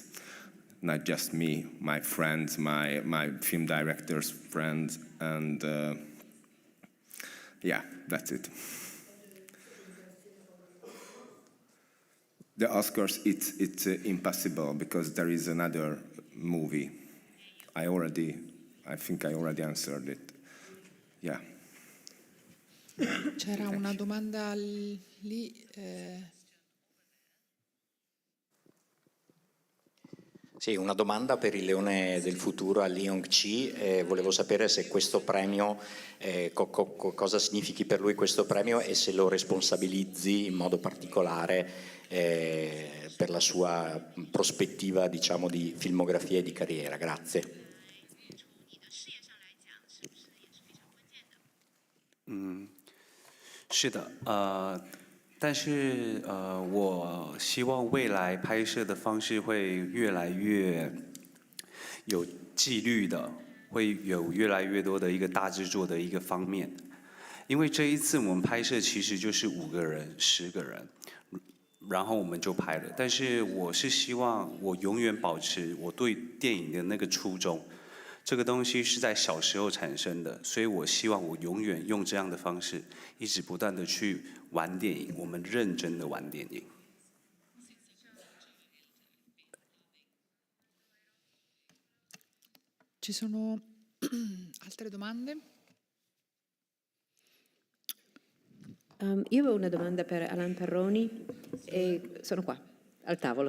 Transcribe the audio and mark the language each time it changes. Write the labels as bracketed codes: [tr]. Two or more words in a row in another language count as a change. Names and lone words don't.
[en] Not just me, my friends, my film director's friends, and yeah, that's it. The Oscars, it's impossible because there is another movie. I think I already answered it. Yeah. [it] C'era una domanda lì. Sì, una domanda per il Leone del Futuro a Leon Chi. Volevo sapere se questo premio, cosa significhi per lui questo premio e se lo responsabilizzi in modo particolare per la sua prospettiva, diciamo, di filmografia e di carriera. Grazie. [zh] 是的，但是我希望未来拍摄的方式会越来越有纪律的，会有越来越多的一个大制作的一个方面。因为这一次我们拍摄其实就是5个人、10个人，然后我们就拍了。但是我是希望我永远保持我对电影的那个初衷。这个东西是在小时候产生的，所以我希望我永远用这样的方式，一直不断的去玩电影，我们认真的玩电影。 [it] Ci sono altre domande? Io avevo una domanda per Alain Perroni e sono qua, al tavolo.